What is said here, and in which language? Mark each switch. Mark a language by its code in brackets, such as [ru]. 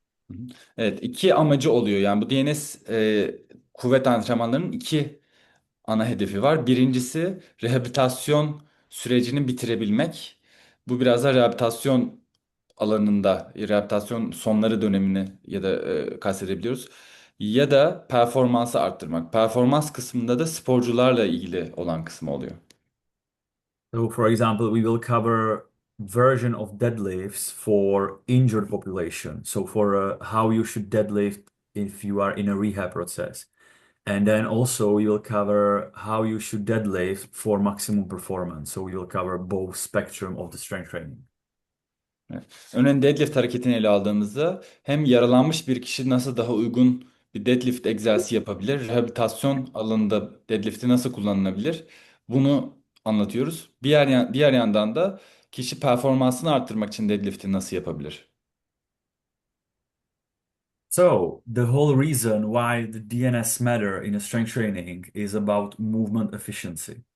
[tr] Hı hı. Evet, iki amacı oluyor. Yani bu DNS kuvvet antrenmanlarının iki ana hedefi var. Birincisi rehabilitasyon sürecini bitirebilmek. Bu biraz da rehabilitasyon alanında, rehabilitasyon sonları dönemini ya da kastedebiliyoruz. Ya da performansı arttırmak. Performans kısmında da sporcularla ilgili olan kısmı oluyor. [en] So for example, we will cover version of deadlifts for injured population. So for how you should deadlift if you are in a rehab process. And then also we will cover how you should deadlift for maximum performance. So we will cover both spectrum of the strength training. [tr] Evet. Örneğin deadlift hareketini ele aldığımızda hem yaralanmış bir kişi nasıl daha uygun bir deadlift egzersizi yapabilir, rehabilitasyon alanında deadlift'i nasıl kullanılabilir, bunu anlatıyoruz. Diğer yandan da kişi performansını arttırmak için deadlift'i nasıl yapabilir? [en] So, the whole reason why the DNS matter in a strength training is about movement efficiency.